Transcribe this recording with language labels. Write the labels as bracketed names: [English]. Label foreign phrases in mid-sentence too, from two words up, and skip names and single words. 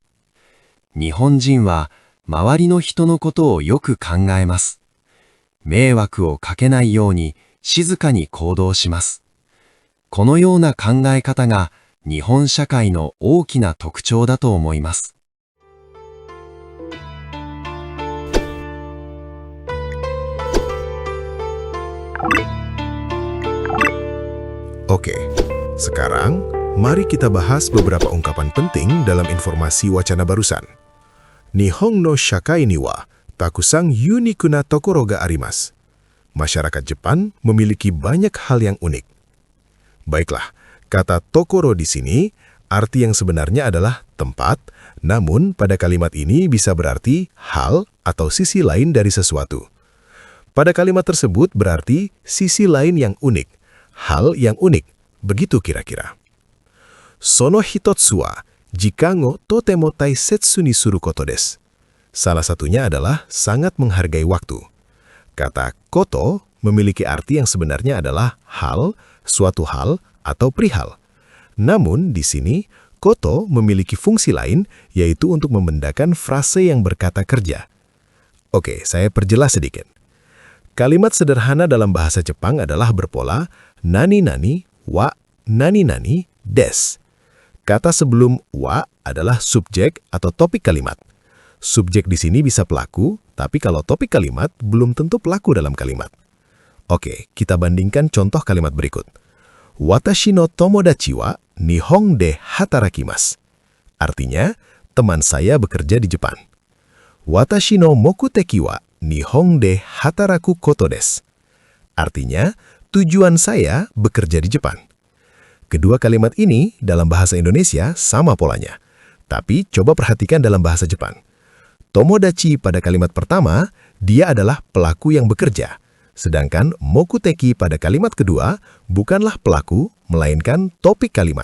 [Japanese] 日本人は周りの人のことをよく考えます。迷惑をかけないように静かに行動します。このような考え方が日本社会の大きな特徴だと思います。 [Indonesian] Oke, sekarang mari kita bahas beberapa ungkapan penting dalam informasi wacana barusan. [Japanese] 日本の社会にはたくさんユニークなところがあります. [Indonesian] Masyarakat Jepang memiliki banyak hal yang unik. Baiklah, kata tokoro di sini arti yang sebenarnya adalah tempat, namun pada kalimat ini bisa berarti hal atau sisi lain dari sesuatu. Pada kalimat tersebut berarti sisi lain yang unik, hal yang unik, begitu kira-kira. [Japanese] その一つは時間をとても大切にすることです. [Indonesian] Salah satunya adalah sangat menghargai waktu. Kata koto memiliki arti yang sebenarnya adalah hal, suatu hal, atau perihal. Namun di sini, koto memiliki fungsi lain, yaitu untuk membendakan frase yang berkata kerja. Oke, saya perjelas sedikit. Kalimat sederhana dalam bahasa Jepang adalah berpola [Japanese] 何々は何々です. [Indonesian] Kata sebelum wa adalah subjek atau topik kalimat. Subjek di sini bisa pelaku, tapi kalau topik kalimat belum tentu pelaku dalam kalimat. Oke, kita bandingkan contoh kalimat berikut. [Japanese] 私の友達は日本で働きます. [Indonesian] Artinya, teman saya bekerja di Jepang. [Japanese] 私の目的は日本で働くことです. [Indonesian] Artinya, tujuan saya bekerja di Jepang. Kedua kalimat ini dalam bahasa Indonesia sama polanya. Tapi coba perhatikan dalam bahasa Jepang. Tomodachi pada kalimat pertama, dia adalah pelaku yang bekerja. Sedangkan mokuteki pada kalimat kedua bukanlah pelaku, melainkan topik kalimat.